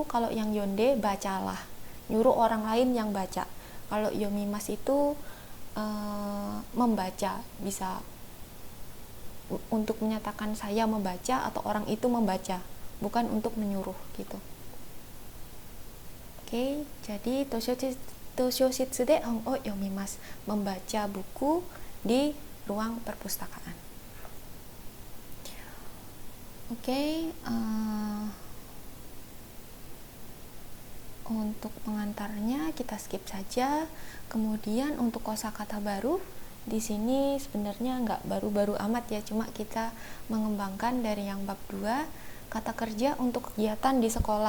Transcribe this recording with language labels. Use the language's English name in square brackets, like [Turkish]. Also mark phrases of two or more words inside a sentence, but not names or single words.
[Indonesian] Kalau yang yonde bacalah, nyuruh orang lain yang baca. Kalau yomimas itu membaca, bisa untuk menyatakan saya membaca atau orang itu membaca, bukan untuk menyuruh gitu. Oke, jadi [Japanese] 図書室で本を読みます, [Indonesian] membaca buku di ruang perpustakaan. Oke, untuk pengantarnya kita skip saja. Kemudian untuk kosakata baru, di sini sebenarnya nggak baru-baru amat ya, cuma kita mengembangkan dari yang bab 2, kata kerja untuk kegiatan di sekolah.